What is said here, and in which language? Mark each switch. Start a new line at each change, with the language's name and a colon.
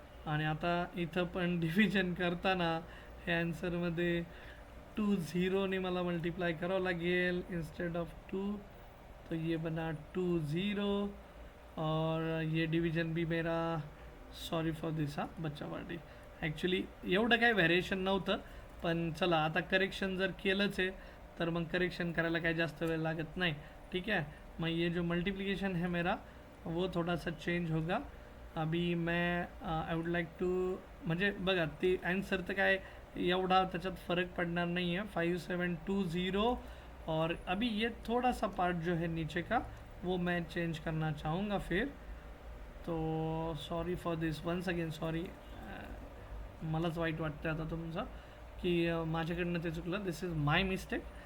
Marathi: आणि आता इथं पण डिव्हिजन करताना हे आन्सरमध्ये 20ने मला मल्टीप्लाय करावं लागेल इंस्टेड ऑफ 2.
Hindi: तो ये बना 20 और ये डिवीजन भी मेरा,
English: sorry for this
Hindi: हा बच्चा पार्टी.
Marathi: ॲक्च्युली एवढं काही व्हॅरिएशन नव्हतं, पण चला आता करेक्शन जर केलंच आहे तर मग करेक्शन करायला काही जास्त वेळ लागत नाही.
Hindi: ठीक है. मग ये जो मल्टीप्लिकेशन है मेरा वो थोड़ा सा चेंज होगा.
Marathi: अभी मैं
English: I would like to,
Marathi: म्हणजे बघा ते आन्सर तर काय एवढा त्याच्यात फरक पडणार नहीं है. 5720.
Hindi: और अभी ये थोड़ा सा पार्ट जो है नीचे का वो मैं चेंज करना चाहूँगा फिर.
English: तो sorry for this once again, sorry.
Marathi: मलाच वाईट वाटतं आता तुमचं की माझ्याकडनं ते चुकलं.
English: This is my mistake.